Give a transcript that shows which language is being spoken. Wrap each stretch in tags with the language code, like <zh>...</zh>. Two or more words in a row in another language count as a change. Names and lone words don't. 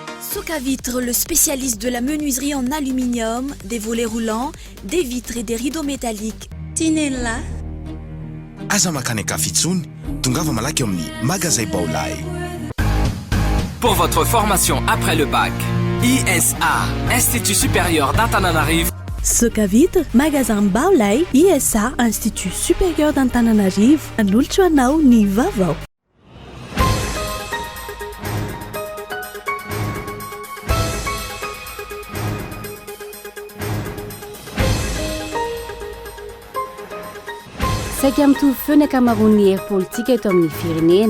<fr>Soca Vitre, le spécialiste de la menuiserie en aluminium, des volets roulants, des vitres et des rideaux métalliques. Tinella.</fr> <mg>Aza makany akafitsony, tongava malaky amin'ny magasin Baolay.</mg> <fr>Pour votre formation après le bac, ISA, Institut supérieur d'Antananarivo. Soca Vitre, magasin Baolay, ISA, Institut supérieur d'Antananarivo.</fr> <mg>Anolotra anao ny vaovao. Saika mitovy feo ny ankamaroan'ny hery politika eto amin'ny firenena.</mg>